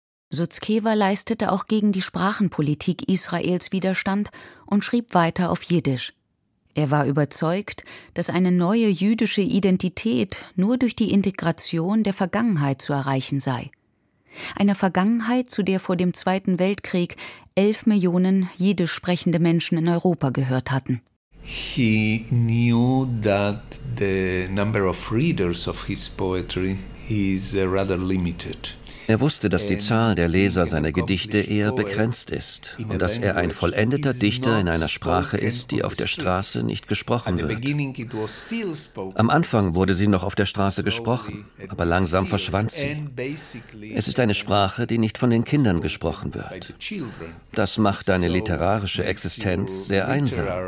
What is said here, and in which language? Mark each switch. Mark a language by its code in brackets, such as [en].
[de] Sutzkever leistete auch gegen die Sprachenpolitik Israels Widerstand und schrieb weiter auf Jiddisch. Er war überzeugt, dass eine neue jüdische Identität nur durch die Integration der Vergangenheit zu erreichen sei. Einer Vergangenheit, zu der vor dem Zweiten Weltkrieg 11 Millionen jiddisch sprechende Menschen in Europa gehört hatten. [en] He knew that the number of readers of his poetry is rather limited. [de] Er wusste, dass die Zahl der Leser seiner Gedichte eher begrenzt ist und dass er ein vollendeter Dichter in einer Sprache ist, die auf der Straße nicht gesprochen wird. Am Anfang wurde sie noch auf der Straße gesprochen, aber langsam verschwand sie. Es ist eine Sprache, die nicht von den Kindern gesprochen wird. Das macht deine literarische Existenz sehr einsam.